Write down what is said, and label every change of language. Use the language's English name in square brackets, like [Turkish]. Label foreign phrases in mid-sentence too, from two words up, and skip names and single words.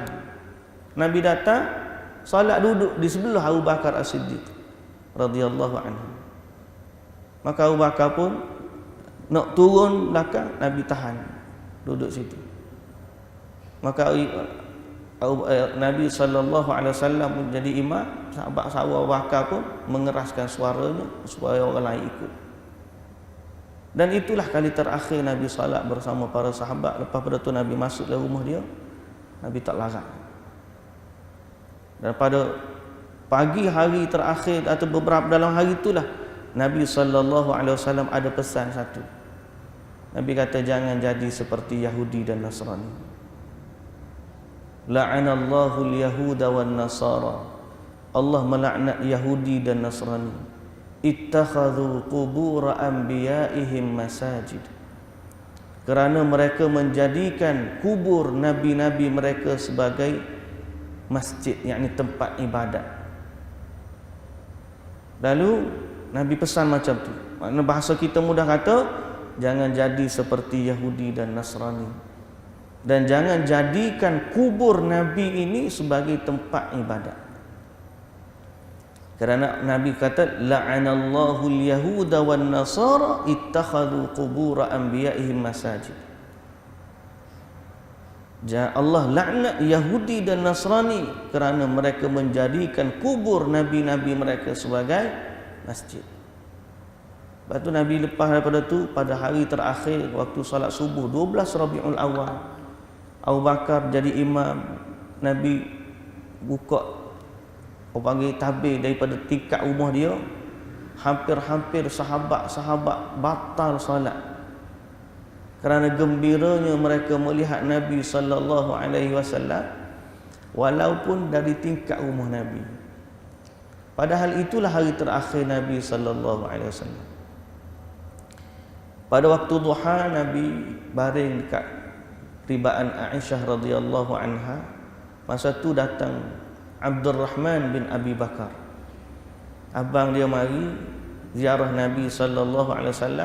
[Malay] Nabi datang solat, duduk di sebelah Abu Bakar As-Siddiq [Arabic] رضي الله عنه. [Malay] Maka Abu Bakar pun nak turun belakang, Nabi tahan duduk situ. Maka Nabi [Arabic] صلى الله عليه وسلم [Malay] menjadi imam, sahabat Abu Bakar pun mengeraskan suaranya supaya orang lain ikut. Dan itulah kali terakhir Nabi salat bersama para sahabat. Lepas pada tu Nabi masuk dalam rumah dia, Nabi tak larang. Dan pada pagi hari terakhir atau beberapa dalam hari itulah Nabi [Arabic] صلى الله عليه وسلم [Malay] ada pesan satu. Nabi kata jangan jadi seperti Yahudi dan Nasrani. [Arabic] لعن الله اليهود والنصارى. [Malay] Allah melaknat Yahudi dan Nasrani. [Arabic] اتخذوا قبور أنبيائهم مساجد. [Malay] Kerana mereka menjadikan kubur nabi-nabi mereka sebagai masjid, yakni tempat ibadat. Lalu Nabi pesan macam tu. Makna bahasa kita mudah kata, jangan jadi seperti Yahudi dan Nasrani. Dan jangan jadikan kubur Nabi ini sebagai tempat ibadat. Kerana Nabi kata [Arabic] لعن الله اليهود والنصارى اتخذوا قبور أنبيائهم مساجد. [Malay] Allah laknat Yahudi dan Nasrani kerana mereka menjadikan kubur nabi-nabi mereka sebagai masjid. Lepas tu Nabi lepas daripada tu, pada hari terakhir waktu salat subuh 12 Rabiul Awal, Abu Bakar jadi imam. Nabi buka panggil tabir daripada tingkat rumah dia. Hampir-hampir sahabat-sahabat batal salat kerana gembiranya mereka melihat Nabi [Arabic] صلى الله عليه وسلم [Malay] walaupun dari tingkat rumah Nabi. Padahal itulah hari terakhir Nabi [Arabic] صلى الله عليه وسلم. [Malay] Pada waktu duha Nabi baring dekat ribaan Aisyah [Arabic] رضي الله عنها. [Malay] Masa tu datang Abdurrahman bin Abi Bakar, abang dia mari ziarah Nabi [Arabic] صلى الله عليه وسلم.